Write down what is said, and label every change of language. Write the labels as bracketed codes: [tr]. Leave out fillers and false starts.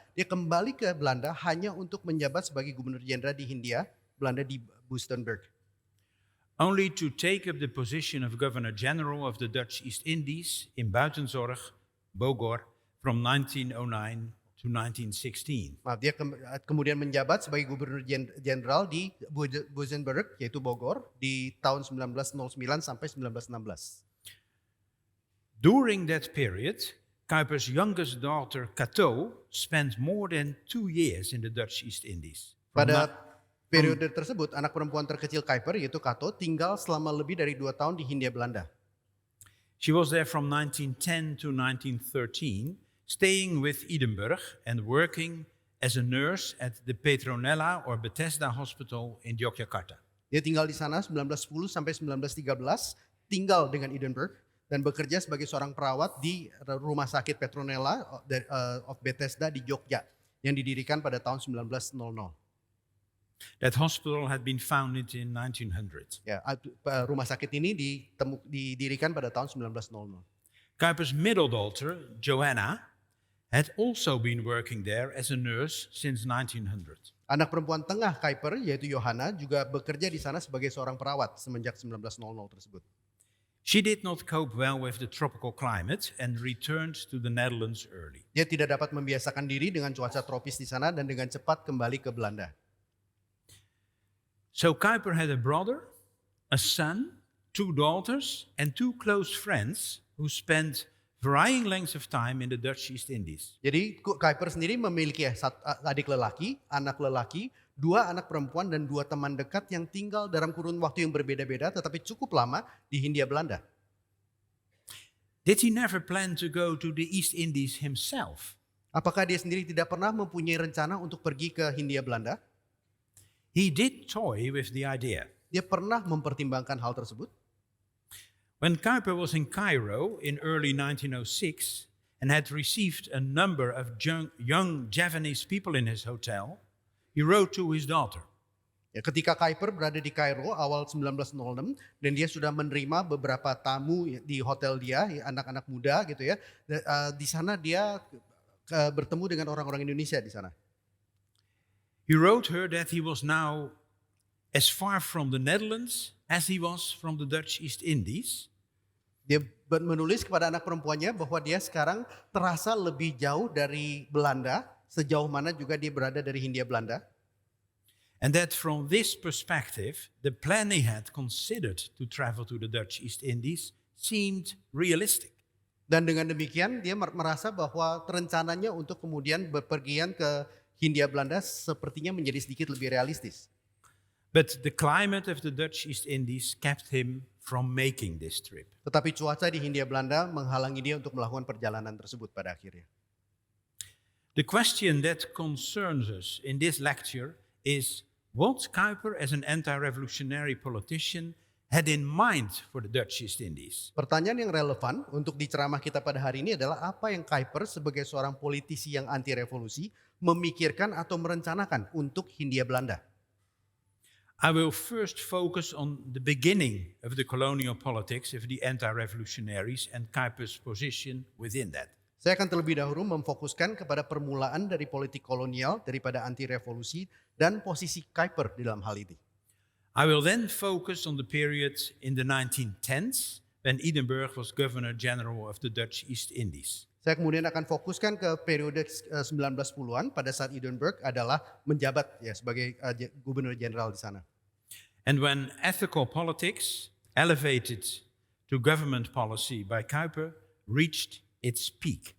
[id] Dia kembali ke Belanda hanya untuk menjabat sebagai gubernur jenderal di Hindia Belanda di Buitenberg. [en] Only to take up the position of Governor General of the Dutch East Indies in Buitenzorg, Bogor, from 1909 to 1916. [id] Dia kemudian menjabat sebagai gubernur jenderal di Buitenberg yaitu Bogor di tahun 1909 sampai 1916. [en] During that period, Kuipers' youngest daughter, Cato, spent more than 2 years in the Dutch East Indies. [id] Pada periode tersebut, anak perempuan terkecil Kuiper yaitu Cato tinggal selama lebih dari 2 tahun di Hindia Belanda. [en] She was there from 1910 to 1913, staying with Edinburgh and working as a nurse at the Petronella or Bethesda Hospital in Yogyakarta. [id] Dia tinggal di sana 1910 sampai 1913, tinggal dengan Edinburgh dan bekerja sebagai seorang perawat di Rumah Sakit Petronella of Bethesda di Jogja yang didirikan pada tahun 1900. [en] That hospital had been founded in 1900. [id] Ya, rumah sakit ini didirikan pada tahun 1900. [en] Kuipers' middle daughter, Joanna, had also been working there as a nurse since 1900. [id] Anak perempuan tengah Kuiper yaitu Johanna juga bekerja di sana sebagai seorang perawat semenjak 1900 tersebut. [en] She did not cope well with the tropical climate and returned to the Netherlands early. [id] Dia tidak dapat membiasakan diri dengan cuaca tropis di sana dan dengan cepat kembali ke Belanda. [en] So Kuiper had a brother, a son, 2 daughters, and 2 close friends who spent varying lengths of time in the Dutch East Indies. [id] Jadi Kuiper sendiri memiliki adik lelaki, anak lelaki, 2 anak perempuan dan 2 teman dekat yang tinggal dalam kurun waktu yang berbeda-beda tetapi cukup lama di Hindia Belanda. [en] Did he never plan to go to the East Indies himself? [id] Apakah dia sendiri tidak pernah mempunyai rencana untuk pergi ke Hindia Belanda? [en] He did toy with the idea. [id] Dia pernah mempertimbangkan hal tersebut. [en] When Kuiper was in Cairo in early 1906 and had received a number of young Javanese people in his hotel, he wrote to his daughter. [id] Ya, ketika Kuiper berada di Kairo awal 1906 dan dia sudah menerima beberapa tamu di hotel dia, anak-anak muda gitu ya. Di sana dia bertemu dengan orang-orang Indonesia di sana. [en] He wrote her that he was now as far from the Netherlands as he was from the Dutch East Indies. [id] Dia menulis kepada anak perempuannya bahwa dia sekarang terasa lebih jauh dari Belanda, sejauh mana juga dia berada dari Hindia Belanda. [en] And that from this perspective, the plan he had considered to travel to the Dutch East Indies seemed realistic. [id] Dan dengan demikian dia merasa bahwa rencananya untuk kemudian bepergian ke Hindia Belanda sepertinya menjadi sedikit lebih realistis. [en] But the climate of the Dutch East Indies kept him from making this trip. [id] Tetapi cuaca di Hindia Belanda menghalangi dia untuk melakukan perjalanan tersebut pada akhirnya. [en] The question that concerns us in this lecture is what Kuyper as an anti-revolutionary politician had in mind for the Dutch East Indies. [id] Pertanyaan yang relevan untuk di ceramah kita pada hari ini adalah apa yang Kuyper sebagai seorang politisi yang anti revolusi memikirkan atau merencanakan untuk Hindia Belanda. [en] I will first focus on the beginning of the colonial politics of the anti-revolutionaries and Kuyper's position within that. [id] Saya akan terlebih dahulu memfokuskan kepada permulaan dari politik kolonial daripada anti revolusi dan posisi Kuyper di dalam hal ini. [en] I will then focus on the period in the 1910s when Edinburgh was Governor General of the Dutch East Indies. [id] Saya kemudian akan fokuskan ke periode 1910-an pada saat Edinburgh adalah menjabat ya sebagai gubernur jenderal di sana. [en] And when ethical politics, elevated to government policy by Kuyper, reached its peak.